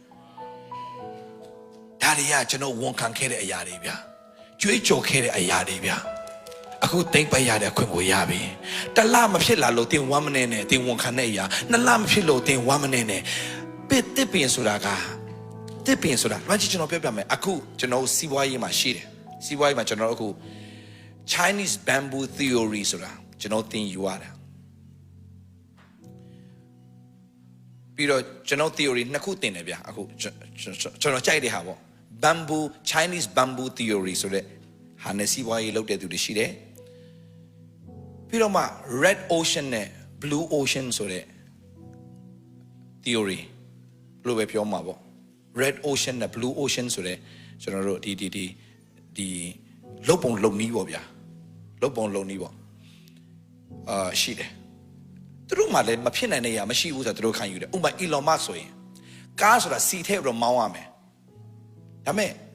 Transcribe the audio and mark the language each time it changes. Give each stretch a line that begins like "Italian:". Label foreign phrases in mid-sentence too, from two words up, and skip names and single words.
Burmese: ဒါတွေကကျွန်တော်ဝန်ခံခဲ့တဲ့အရာတွေဗျာကြွေးကြော်ခဲ့တဲ့အရာတွေဗျာအခုသိမ့်ပိုက်ရတဲ့အခွင့်ကိုရပြီတလမဖြစ်လာလို့တင်1 minuteနဲ့တင်ဝန်ခံတဲ့အရာ2လမဖြစ်လို့တင်1 minuteနဲ့တစ်ပင်ဆိုတာကတစ်ပင်ဆိုတာဘာကြီးကျွန်တော်ပြောပြမယ်အခုကျွန်တော်စီးပွားရေးမှာရှိတယ်စီးပွားရေးမှာကျွန်တော်အခု
English: Chinese bamboo theory
Burmese: ဆိုတာကျွန်တော်သင်ယူရတာ ပြီးတော့ကျွန်တော် theory နှစ်ခုသင်တယ်ဗျအခုကျွန်တော်ကြိုက်တဲ့ဟာပေါ့
English: bamboo Chinese bamboo theory
Burmese: ဆိုတဲ့ဟာနဲ့ စီးပွားရေးလုပ်တဲ့သူတွေရှိတယ်ပြီးတော့မှ
English: red ocean
Burmese: နဲ့
English: blue ocean
Burmese: ဆိုတဲ့ theory ဘယ်လိုပဲပြောမှာပေါ့
English: red ocean
Burmese: နဲ့
English: blue ocean
Burmese: ဆိုတဲ့ကျွန်တော်တို့ဒီလုတ်ပုံလုံနီးပေါ့ဗျာလုတ်ပုံလုံနီးပေါ့ရှိတယ်သူတို့မှလည်းမဖြစ်နိုင်တဲ့အရာမရှိဘူးဆိုတော့သူတို့ခံယူတယ်ဥပမာ Elon Musk ဆိုရင်ကားဆိုတာစီထည့်ပြီးတော့မောင်းရမယ်ဒါပေမဲ့